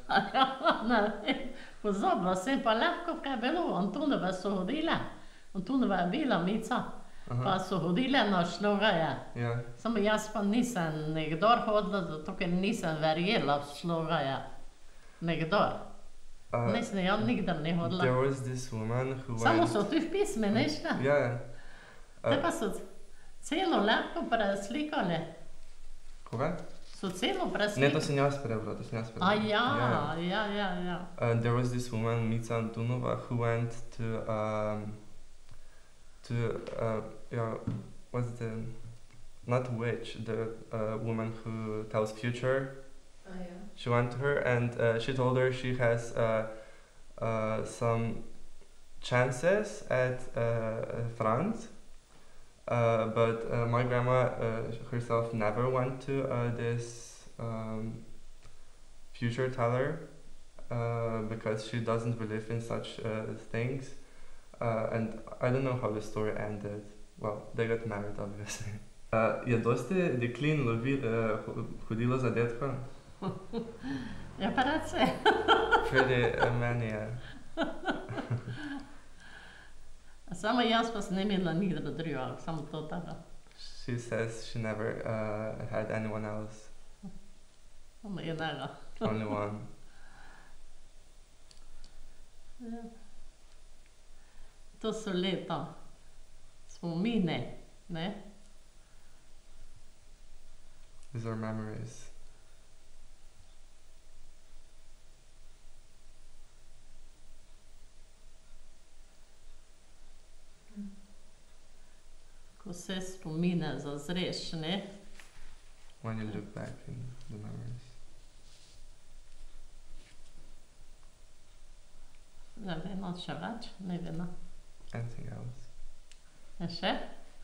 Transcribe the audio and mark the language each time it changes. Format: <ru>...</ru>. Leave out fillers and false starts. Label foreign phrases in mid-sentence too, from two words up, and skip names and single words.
<sl>Pozabila sem pa lahko, kaj je bilo. Antonova so hodile. Antonova je bila mica. Pa so hodile na šlogaje. Ja. Samo jaz pa nisem nikdar hodila, zato ker nisem verjela v šlogaje. Nikdar. Nisem, ja nikdar ne hodila.</sl> <en>There was this woman who</en> <sl>Samo</sl> <en>went... so</en> <sl>tu v pisme, neška? Ja, ja. Te pa so celo lahko preslikali. Koga? So celo Ne, preslikali. to sem jaz prebral, to sem jaz prebral. Ja.</sl> <en>There was this woman, Mica Antonova, who went what's the... Not witch, the woman who tells future. She went to her and she told her she has some chances at France, but my grandma herself never went to this future teller because she doesn't believe in such things, and I don't know how the story ended. Well, they got married, obviously.</en> <sl>Je dosti deklin hodilo za detkom? Ja, pa rad se.</sl> <en>Pretty many, yeah.</en> <sl>Samo jaz pa sem ne imela nikdar drugega, samo to tako.</sl> <en>She says she never had anyone else.</en> <sl>Samo enega.</sl> <en>Only one.</en> <sl>Ja. To so leta. Spomine, ne?</sl> <en>These are memories.</en> <sl>Ko se spomine zazreš, ne?</sl> <en>When you look back in the memories.</en> <sl>Ne vem, še več? Ne vem.</sl> <en>Anything else?</en> <sl>Še?</sl>